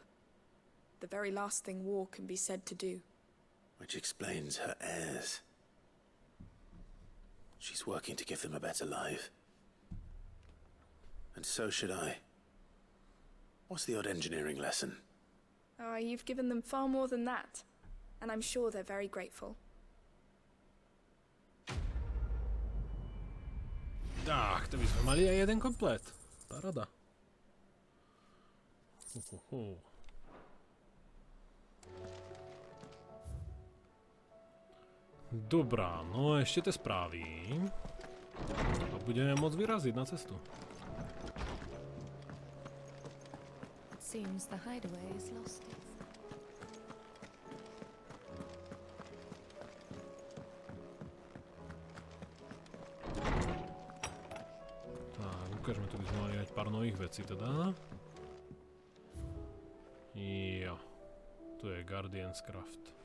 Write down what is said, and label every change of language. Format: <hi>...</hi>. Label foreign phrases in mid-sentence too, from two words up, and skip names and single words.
<en>The very last thing war can be said to do. Which explains her heirs. She's working to give them a better life. And so should I. What's the odd engineering lesson? Oh, you've given them far more than that. And I'm sure they're very grateful.</en> <sk>Tak, to by sme mali aj jeden komplet. Paráda. Dobrá, no ešte tie správy. A budeme môcť vyraziť na cestu.</sk> <en>It seems the hideaway is lost.</en> <sk>Ukážeme, tu by sme mali mať pár nových vecí teda. Jo. Tu je Guardian's Craft.</sk>